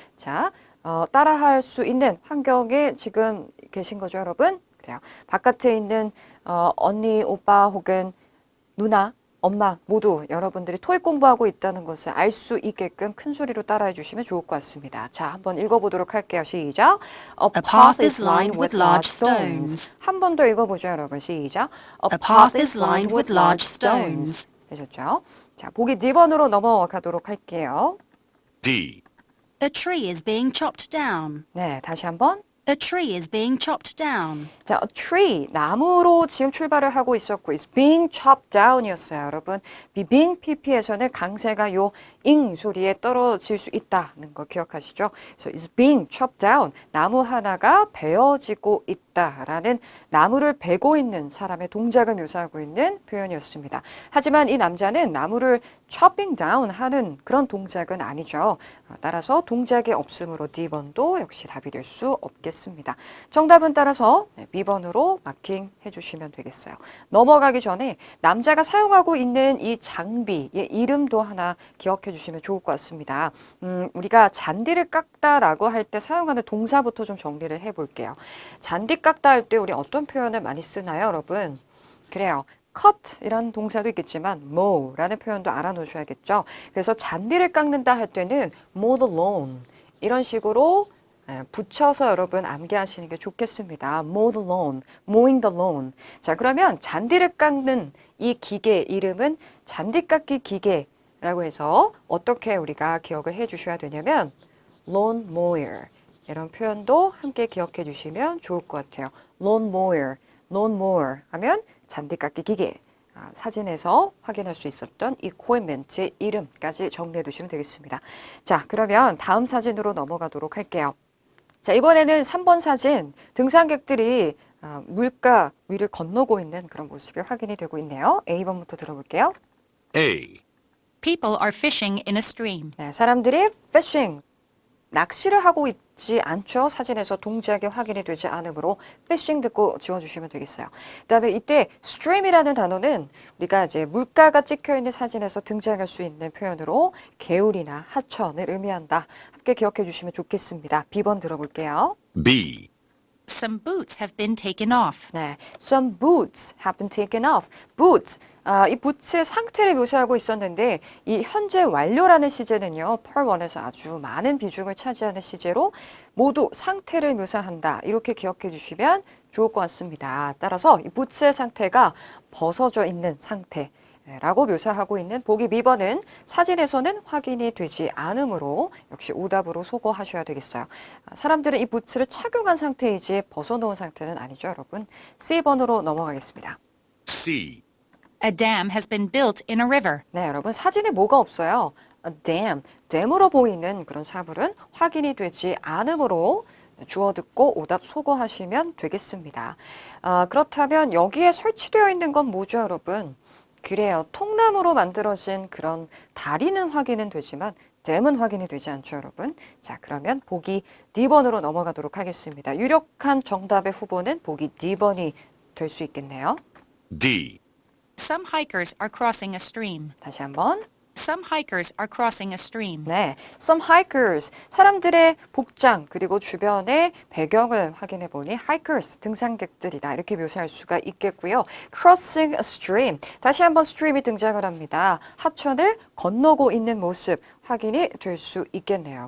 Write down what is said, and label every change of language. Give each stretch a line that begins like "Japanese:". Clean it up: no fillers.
Korean: 자, 따라할 수 있는 환경에 지금 계신 거죠, 여러분? 그래요. 바깥에 있는 언니, 오빠 혹은 누나, 엄마 모두 여러분들이 토익 공부하고 있다는 것을 알 수 있게끔 큰 소리로 따라해 주시면 좋을 것 같습니다. 자, 한번 읽어보도록 할게요. 시작.
English: A path is lined with large stones.
Korean: 한 번 더 읽어보죠, 여러분. 시작.
English: A path is lined with large stones.
Korean: 되셨죠? 자, 보기 D번으로 넘어가도록 할게요.
English: D. A tree is being chopped down.
Korean: 네, 다시 한번.
English: A tree is being chopped down.
Korean: 자,
English: a tree,
Korean: 나무로 지금 출발을 하고 있었고,
English: is being chopped down
Korean: 이었어요, 여러분. being pp에서는 강세가 요 ing 소리에 떨어질 수 있다는 거 기억하시죠? 그래서
English: is being chopped down,
Korean: 나무 하나가 베어지고 있다라는 나무를 베고 있는 사람의 동작을 묘사하고 있는 표현이었습니다. 하지만 이 남자는 나무를
English: chopping down
Korean: 하는 그런 동작은 아니죠. 따라서 동작이 없으므로 D번도 역시 답이 될 수 없겠습니다. 정답은 따라서 B번으로 마킹해 주시면 되겠어요. 넘어가기 전에 남자가 사용하고 있는 이 장비의 이름도 하나 기억해 주시면 좋을 것 같습니다. 우리가 잔디를 깎다라고 할 때 사용하는 동사부터 좀 정리를 해볼게요. 잔디 깎다 할 때 우리 어떤 표현을 많이 쓰나요, 여러분? 그래요. cut이라는 동사도 있겠지만 mow라는 표현도 알아놓으셔야겠죠. 그래서 잔디를 깎는다 할 때는
English: mow the lawn
Korean: 이런 식으로 붙여서 여러분 암기하시는 게 좋겠습니다.
English: mow the lawn, mowing the lawn.
Korean: 자, 그러면 잔디를 깎는 이 기계 이름은 잔디 깎기 기계라고 해서 어떻게 우리가 기억을 해 주셔야 되냐면
English: lawn mower
Korean: 이런 표현도 함께 기억해 주시면 좋을 것 같아요.
English: lawn mower
Korean: 하면 잔디 깎기 기계. 사진에서 확인할 수 있었던 이 코멘트의 이름까지 정리해 두시면 되겠습니다. 자, 그러면 다음 사진으로 넘어가도록 할게요. 자, 이번에는 3번 사진, 등산객들이 물가 위를 건너고 있는 그런 모습이 확인이 되고 있네요. A번부터 들어볼게요.
English: A. People are fishing in a stream.
Korean: 네, 사람들이 fishing, 낚시를 하고 있지 않죠. 사진에서 동작이 확인이 되지 않으므로 fishing 듣고 지워주시면 되겠어요. 그다음에 이때 stream이라는 단어는 우리가 이제 물가가 찍혀 있는 사진에서 등장할 수 있는 표현으로 개울이나 하천을 의미한다. 함께 기억해 주시면 좋겠습니다. B번 들어볼게요.
English: B. Some boots have been taken off. 네, some boots have been taken off.
Korean: boots, 이 부츠의 상태를 묘사하고 있었는데 이 현재 완료라는 시제는요. Part 1에서 아주 많은 비중을 차지하는 시제로 모두 상태를 묘사한다. 이렇게 기억해 주시면 좋을 것 같습니다. 따라서 이 부츠의 상태가 벗어져 있는 상태. 라고 묘사하고 있는 보기 B번은 사진에서는 확인이 되지 않으므로 역시 오답으로 소거하셔야 되겠어요. 사람들은 이 부츠를 착용한 상태이지 벗어놓은 상태는 아니죠, 여러분. C번으로 넘어가겠습니다.
English: C. A dam has been built in a river.
Korean: 네, 여러분 사진에 뭐가 없어요? A dam, 댐으로 보이는 그런 사물은 확인이 되지 않으므로 주어 듣고 오답 소거하시면 되겠습니다. 그렇다면 여기에 설치되어 있는 건 뭐죠, 여러분? 그래요. 통나무로 만들어진 그런 다리는 확인은 되지만 댐은 확인이 되지 않죠, 여러분. 자, 그러면 보기 D번으로 넘어가도록 하겠습니다. 유력한 정답의 후보는 보기 D번이 될 수 있겠네요.
English: D. Some hikers are crossing a stream.
Korean: 다시 한번.
English: Some hikers are crossing a stream.
Korean: 네,
English: some hikers,
Korean: 사람들의 복장 그리고 주변의 배경을 확인해 보니 hikers, 등산객들이다 이렇게 묘사할 수가 있겠고요.
English: crossing a stream,
Korean: 다시 한번 stream이 등장을 합니다. 하천을 건너고 있는 모습 확인이 될 수 있겠네요.